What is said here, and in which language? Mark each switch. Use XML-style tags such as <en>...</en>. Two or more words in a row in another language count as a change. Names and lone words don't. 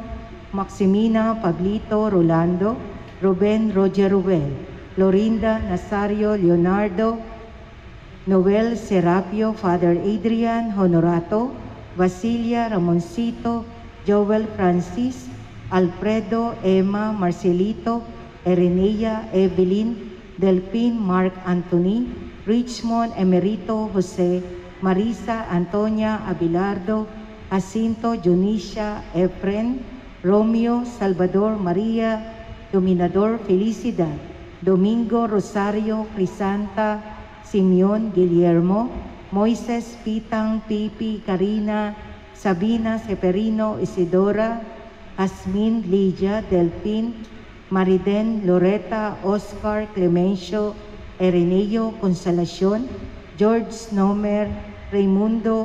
<ilo>Maximina Pablito Rolando Ruben Roger Ruel Florinda Nazario Leonardo Noel Serapio Father Adrian Honorato Basilia Ramoncito Joel Francis, Alfredo, Emma, Marcelito, Erenea, Evelyn, Delphin, Mark Anthony, Richmond, Emerito, Jose, Marisa, Antonia, Abelardo, Jacinto, Junicia, Efren, Romeo, Salvador, Maria, Dominador, Felicidad, Domingo, Rosario, Crisanta, Simeon, Guillermo, Moises, Pitang, Pipi, Karina, Sabina, Seferino, Isidora, Asmin, Lydia, Delphin, Mariden, Loretta, Oscar, Clemencio, Ereneo, Consolacion, George Snomer, Raimundo,</ilo>